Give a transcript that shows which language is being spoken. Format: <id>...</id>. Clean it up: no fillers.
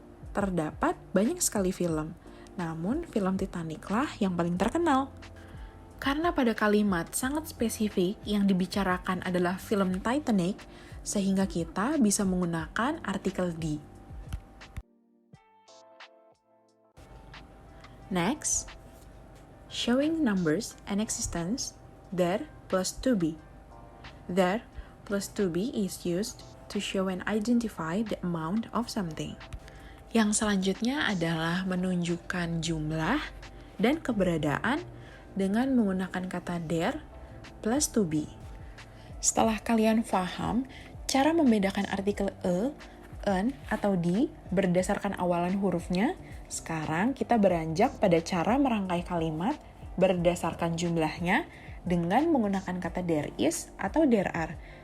<id>Terdapat banyak sekali film, namun film Titanic-lah yang paling terkenal. Karena pada kalimat sangat spesifik yang dibicarakan adalah film Titanic, sehingga kita bisa menggunakan artikel D.</id> <en>Next, showing numbers and existence, there plus to be. There plus to be is used to show and identify the amount of something.</en> <id>Yang selanjutnya adalah menunjukkan jumlah dan keberadaan dengan menggunakan kata there plus to be. Setelah kalian paham cara membedakan artikel an, atau di berdasarkan awalan hurufnya, sekarang kita beranjak pada cara merangkai kalimat berdasarkan jumlahnya dengan menggunakan kata there is atau there are.</id>